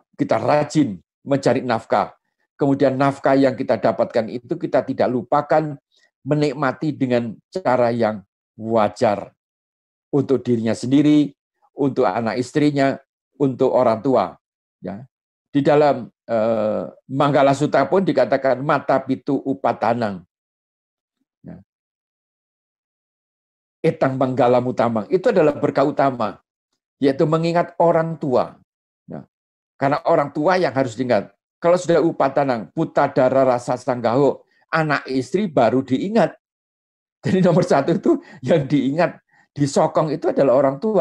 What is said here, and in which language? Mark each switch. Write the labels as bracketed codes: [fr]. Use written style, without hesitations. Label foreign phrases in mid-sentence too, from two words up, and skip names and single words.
[id] Kita rajin mencari nafkah. Kemudian nafkah yang kita dapatkan itu kita tidak lupakan menikmati dengan cara yang wajar. Untuk dirinya sendiri, untuk anak istrinya, untuk orang tua. Ya. Di dalam Manggala Sutta pun dikatakan [pi] mata pitu upatanang. [id] Ya. [pi] Etang manggala mutamang. [id] Itu adalah berkah utama. Yaitu mengingat orang tua. Ya. Karena orang tua yang harus diingat. Kalau sudah [pi] upatanang, putadara rasa sanggaho, [id] anak istri baru diingat. Jadi nomor satu itu yang diingat, disokong itu adalah orang tua.